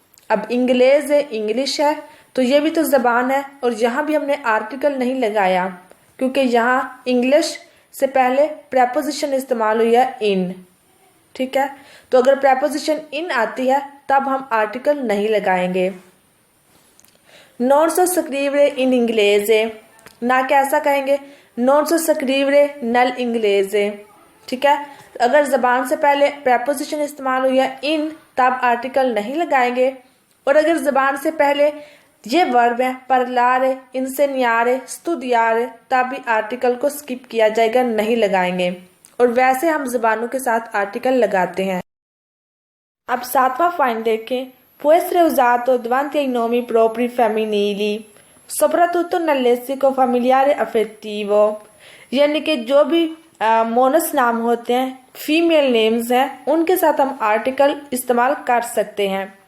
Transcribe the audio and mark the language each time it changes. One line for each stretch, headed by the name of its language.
Hindi: अब इंग्लेज़ इंग्लिश है, तो ये भी तो जबान है, और यहाँ भी हमने आर्टिकल नहीं लगाया, क्योंकि यहाँ इंग्लिश से पहले प्रेपोजिशन इस्तेमाल हुई है इन, ठीक है। तो अगर प्रेपोजिशन इन आती है तब हम आर्टिकल नहीं लगाएंगे।
Italian: non so scrivere in inglese,
Hindi: ना कैसा कहेंगे
Italian: non so scrivere nel inglese,
Hindi: ठीक है। अगर जबान से पहले प्रेपोजिशन इस्तेमाल हुई है इन, तब आर्टिकल नहीं लगाएंगे। और अगर जबान से पहले ये वर्ब है parlare, insegnare, studiare, तब भी आर्टिकल को स्किप किया जाएगा, नहीं लगाएंगे। और वैसे हम ज़बानों के साथ आर्टिकल लगाते हैं। अब 7वां पॉइंट देखें,
Italian: può usato davanti ai nomi propri femminili, soprattutto nel lessico familiare affettivo,
Hindi: यानी कि जो भी मोनस नाम होते हैं, फीमेल नेम्स हैं, उनके साथ हम आर्टिकल इस्तेमाल कर सकते हैं।